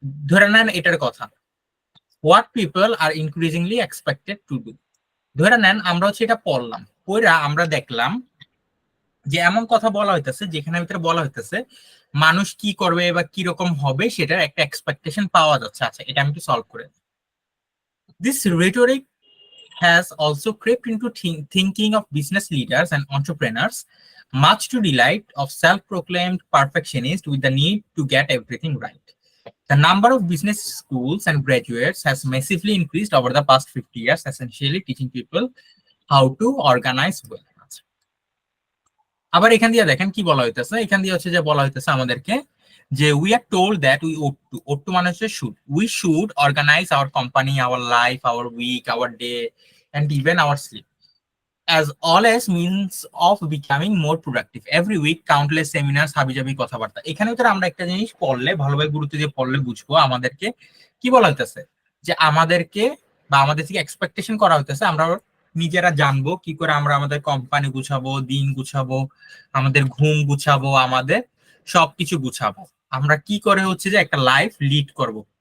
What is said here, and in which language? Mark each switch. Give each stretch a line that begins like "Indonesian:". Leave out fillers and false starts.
Bangla: ধরে নেন এটার কথা,
English: What people are increasingly expected to do.
Bangla: ধরে নেন আমরা হচ্ছে এটা পড়লাম, পড়া আমরা দেখলাম যে এমন কথা বলা হইতেছে যেখানে ভিতরে বলা হইতেছে মানুষ কি করবে বা কি রকম হবে সেটার একটা এক্সপেকটেশন পাওয়া যাচ্ছে। আচ্ছা, এটা আমি একটু সলভ করে
English: This rhetoric has also crept into thinking of business leaders and entrepreneurs, much to delight of self-proclaimed perfectionists with the need to get everything right. The number of business schools and graduates has massively increased over the past 50 years, essentially teaching people how to organize well.
Bangla: আবার এখান দিয়ে দেখেন কি বলা হইতেছে, এখান দিয়ে হচ্ছে যে বলা হইতেছে আমাদেরকে যে
English: We are told that we ought to মানে হচ্ছে should, we should organise our company, our life, our week, our day and even our sleep as all as means of becoming more productive. Every week countless seminars,
Bangla: হাবিজাবি কথাবার্তা। এখানে তো আমরা একটা জিনিস পড়লে ভালোভাবে গুরুত্ব দিয়ে পড়লে বুঝবো আমাদেরকে কি বলা হইতেছে, যে আমাদেরকে বা আমাদের থেকে এক্সপেকটেশন করা হইতেছে আমরা নিজেরা জানবো কি করে আমরা আমাদের কোম্পানি গুছাবো, দিন গুছাবো, আমাদের ঘুম গুছাবো, আমাদের সবকিছু গুছাবো, আমরা কি করে হচ্ছে যে একটা লাইফ লিড করব।